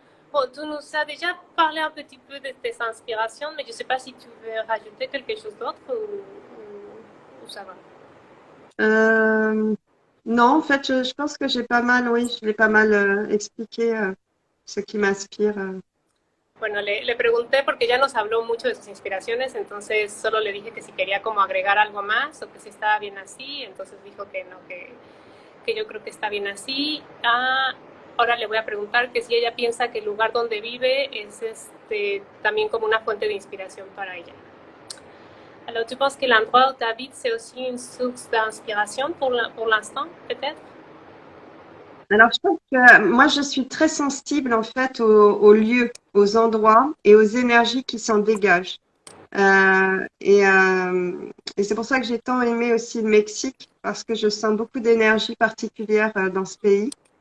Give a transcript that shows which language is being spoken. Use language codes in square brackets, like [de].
[fr] Bon, tu nous as déjà parlé un petit peu de tes inspirations, mais je ne sais pas si tu veux rajouter quelque chose d'autre ou ça va. Euh, non, en fait, je pense que j'ai pas mal, oui, je l'ai pas mal expliqué ce qui m'inspire. [es] Bueno, le pregunté porque ya nos habló mucho de sus inspiraciones, entonces solo le dije que si quería como agregar algo más o que si estaba bien así, entonces dijo que no, que yo creo que está bien así. Ahora le voy a preguntar que si ella piensa que el lugar donde vive es también como una fuente de inspiración para ella. [fr] Alors, tu penses que l'endroit où tu habites, c'est aussi une source d'inspiration pour l'instant, peut-être? Alors, je pense que moi, je suis très sensible en fait aux lieux, aux endroits et aux énergies qui s'en dégagent. Euh, et euh, et c'est pour ça que j'ai tant aimé aussi le Mexique, parce que je sens beaucoup d'énergie particulière dans ce pays.